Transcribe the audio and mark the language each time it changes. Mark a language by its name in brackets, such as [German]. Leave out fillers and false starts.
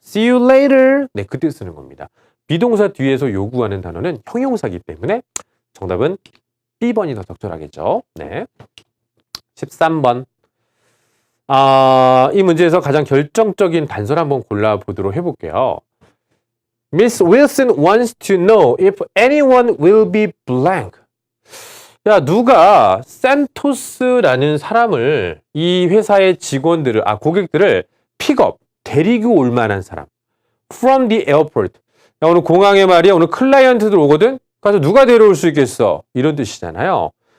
[English] See you later. [Korean] 네, 그때 쓰는 겁니다. 비동사 뒤에서 요구하는 단어는 형용사이기 때문에 정답은 B번이 더 적절하겠죠. 네. 13번. 이 문제에서 가장 결정적인 단서를 한번 골라보도록 해볼게요. [English] Miss Wilson wants to know if anyone will be blank. [Korean] 야, 누가 산토스라는 사람을 이 회사의 직원들을, 고객들을 픽업, 데리고 올 만한 사람. [English] From the airport. [Korean] 야, 오늘 공항에 말이야, 오늘 클라이언트들 오거든? 가서 누가 데려올 수 있겠어? 이런 뜻이잖아요.